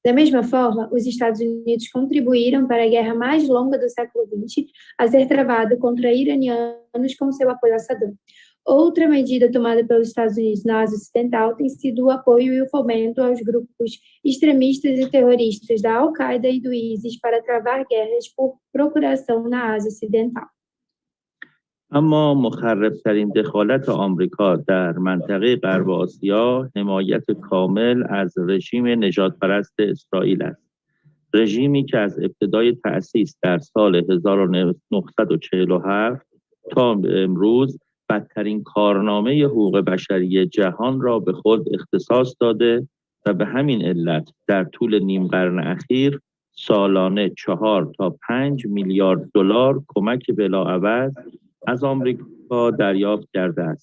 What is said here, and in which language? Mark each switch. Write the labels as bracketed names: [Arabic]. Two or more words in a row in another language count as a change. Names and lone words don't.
[Portuguese] Da mesma forma, os Estados Unidos contribuíram para a guerra mais longa do século XX a ser travada contra iranianos com seu apoio a Saddam. Outra medida tomada pelos Estados Unidos na Ásia Ocidental tem sido o apoio e o fomento aos grupos extremistas e terroristas da Al-Qaeda e do ISIS para travar guerras por procuração na Ásia Ocidental. [Persian] اما مخربترین دخالت آمریکا در منطقه غرب آسیا حمایت کامل از رژیم نژادپرست اسرائیل است. رژیمی که از ابتدای تأسیس در سال 1947 تا به امروز بدترین کارنامه حقوق بشری جهان را به خود اختصاص داده و به همین علت در طول نیم قرن اخیر سالانه 4 تا 5 میلیارد دلار کمک بلاعوض از آمریکا دریافت کرده است.